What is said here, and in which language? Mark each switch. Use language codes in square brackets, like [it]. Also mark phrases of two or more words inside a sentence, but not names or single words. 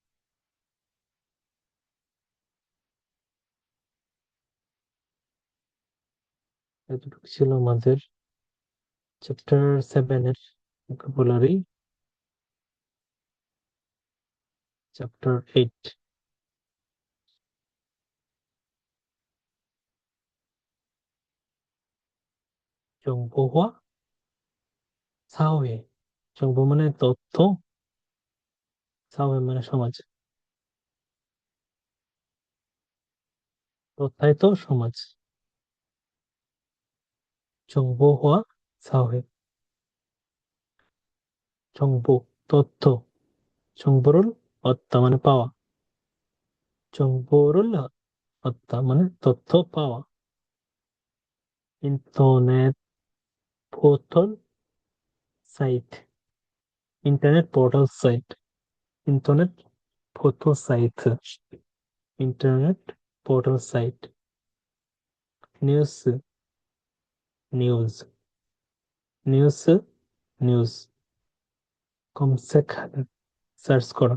[bn] এতটুকু ছিল আমাদের চ্যাপ্টার 7 এর ভোকাবুলারি। [ko] চ্যাপ্টার 8 정보화 사회। [bn] 정보 মানে তথ্য, সাওয়ে মানে সমাজ, তথ্যায়িত সমাজ। [ko] 정보화 사회। [bn] 정보 তথ্য, [ko] 정보를 얻다 [bn] মানে পাওয়া। [ko] 정보를 얻다 [bn] মানে তথ্য পাওয়া। [ko] 인터넷 포털 সাইট। [en] Internet portal site. Internet portal site. Internet portal site. News. News. News. News. [bn] কমসেখাদা সার্চ করা।